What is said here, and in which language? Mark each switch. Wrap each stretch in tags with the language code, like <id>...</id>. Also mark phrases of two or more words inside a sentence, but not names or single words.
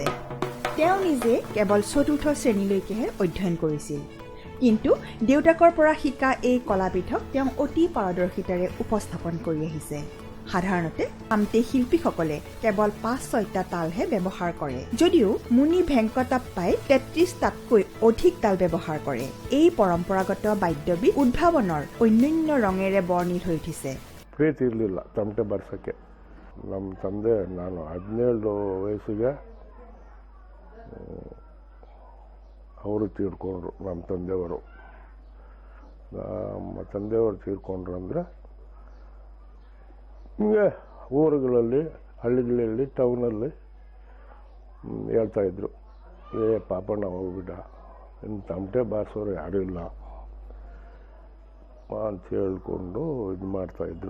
<as>তেওঁ নিজে কেৱল ৪ৰ্থ শ্ৰেণীলৈকেহে অধ্যয়ন কৰিছিল, কিন্তু দেউতাকৰ পৰা শিকা এই কলাবিধক তেওঁ অতি পাৰদৰ্শিতাৰে উপস্থাপন কৰি আহিছে। সাধাৰণতে তামতে শিল্পীসকলে কেৱল ৫-৬টা তালহে ব্যৱহাৰ কৰে, যদিও মুনি ভেংকটাপ্পাই ৩৩টাতকৈ অধিক তাল ব্যৱহাৰ কৰে। এই পৰম্পৰাগত বাদ্যবিধ উদ্ভাৱনৰ অন্যান্য ৰঙেৰে বৰ্ণিল হৈ উঠিছে।</as> <kn>ಪ್ರೀತಿ ಇರಲಿಲ್ಲ ತಮಟೆ ಬರ್ಸೋಕ್ಕೆ. ನಮ್ಮ ತಂದೆ, ನಾನು 17 ವಯಸ್ಸಿಗೆ ಅವರು ತೀರ್ಕೊಂಡ್ರು. ನಮ್ಮ ತಂದೆಯವರು ತೀರ್ಕೊಂಡ್ರು ಅಂದರೆ ಹಿಂಗೆ ಊರುಗಳಲ್ಲಿ, ಹಳ್ಳಿಗಳಲ್ಲಿ, ಟೌನಲ್ಲಿ ಹೇಳ್ತಾಯಿದ್ರು, ಪಾಪಣ್ಣ ಹೋಗ್ಬಿಟ್ಟ, ಇನ್ನು ತಮಟೆ ಬಾರಿಸೋರು ಯಾರೂ ಇಲ್ಲ ಅಂತ ಹೇಳ್ಕೊಂಡು ಇದು ಮಾಡ್ತಾಯಿದ್ರು.</kn>